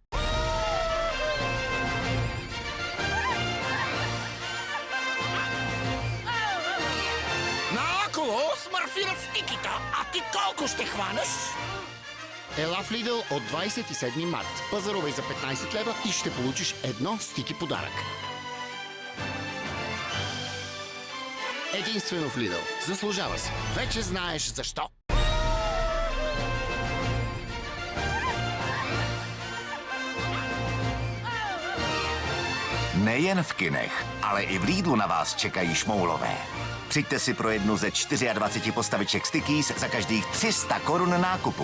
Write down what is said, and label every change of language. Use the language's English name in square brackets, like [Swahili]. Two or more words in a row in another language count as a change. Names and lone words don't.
[Bulgarian] Наоколо смърфират стиките, а ти колко ще хванеш? Ела в Lidl от 27 март. Пазарувай за 15 лева и ще получиш едно стики подарък. Единствено в Lidl. Заслужава се. Вече знаеш защо. [Czech] Nejen v kinech, ale i v Lidlu na vás čekají šmoulové. Přijďte si pro jednu ze 24 postaviček Stickies za každých 300 korun nákupu.